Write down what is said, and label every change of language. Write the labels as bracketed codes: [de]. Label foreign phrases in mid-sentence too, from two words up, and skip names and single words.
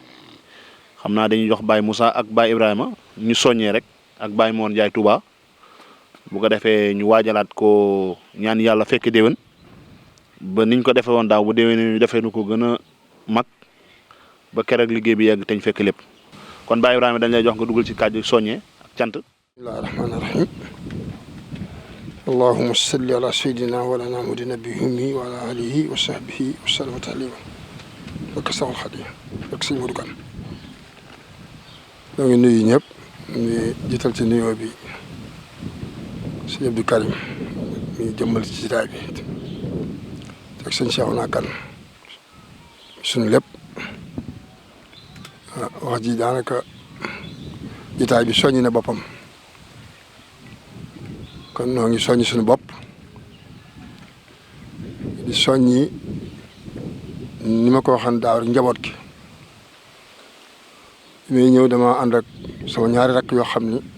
[wo] xam naa dañuy jox Baye Moussa ak Baye Ibrahima ñu soññee rek ak Baye Moon Njaay Touba bu ko defee ñu waajalaat ko ñaan yàlla fekk déwén ba niñ ko defee woon daaw bu déwén ñu defee nu ko gën a mag ba keroog liggéey bi yegg te ñu fekk lépp kon Baye Ibrahima dañ lay jox nga dugal ci kàddu soññee ak cant. [ar] بسم الله الرحمن الرحيم اللهم صل على سيدنا ولنا محمد النبي وعلى آله وصحبه وسلم تسليما [wo] ak Seexul Xadiim ak sëñ Modou Kane ñoo ngi nuyu ñëpp ñu jiital ci nuyoo bi sëñ Abdou Karim mi jëmmal ci jitaay bi ak sëñ Cheikhouna Kane suñu lépp wax ji daanaka jitaay bi soññi na boppam kon noo ngi soññi suñu bopp di soññi ni ma ko waxoon daaw rek njaboot gi may ñëw dama ànd ak sama ñaari rakk yoo xam ni